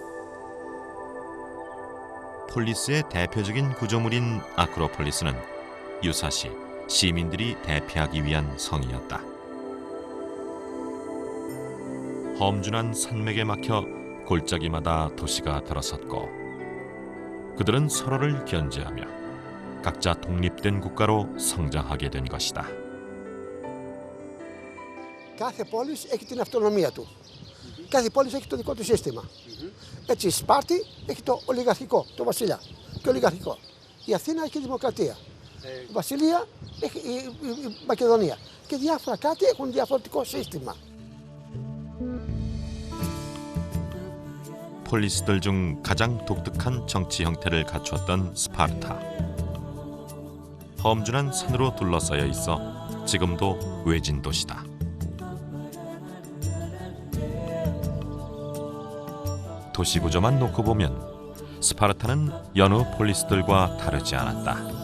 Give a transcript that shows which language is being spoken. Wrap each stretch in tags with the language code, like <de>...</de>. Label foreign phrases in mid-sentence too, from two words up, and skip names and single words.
<ko>폴리스의 대표적인 구조물인 아크로폴리스는 유사시 시민들이 대피하기 위한 성이었다. 험준한 산맥에 막혀 골짜기마다 도시가 들어섰고 그들은 서로를 견제하며 각자 독립된 국가로 성장하게 된 것이다.</ko> <el>Κάθε πόλη έχει την αυτονομία του. Κάθε πόλη έχει το δικό του σύστημα. Έτσι η Σπάρτη έχει το ολιγαρχικό, το βασιλιά και ολιγαρχικό. Η Αθήνα έχει δημοκρατία. Η Βασιλεία έχει η Μακεδονία. Και διάφορα κράτη έχουν διαφορετικό σύστημα.</el> <ko>폴리스들 중 가장 독특한 정치 형태를 갖추었던 스파르타. 험준한 산으로 둘러싸여 있어 지금도 외진 도시다. 도시 구조만 놓고 보면 스파르타는 여느 폴리스들과 다르지 않았다.</ko>